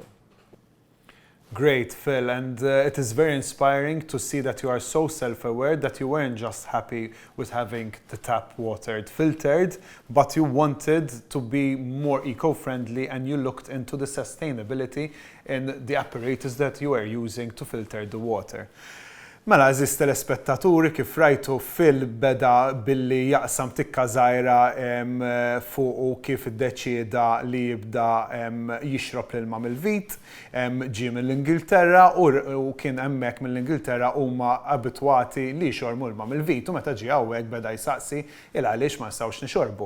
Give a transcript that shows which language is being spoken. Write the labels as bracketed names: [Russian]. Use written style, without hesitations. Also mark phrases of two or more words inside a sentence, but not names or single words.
[English] Great, Phil, and it is very inspiring to see that you are so self-aware that you weren't just happy with having the tap water filtered, but you wanted to be more eco-friendly, and you looked into the sustainability in the apparatus that you are using to filter the water. [Maltese] Mela, eżis telespettaturi kif rajtu fil-beda billi jaqsam tikka żgħira fuq kif iddeċieda li jibda jixrob l-ilma mill-vit, ġie mill-Ingilterra u kien hemmhekk mill-Ingilterra huma abitwati li jxorbu l-ilma mill-vit u meta ġie hawnhekk beda jsaqsi il għaliex ma nistgħux nixorbu.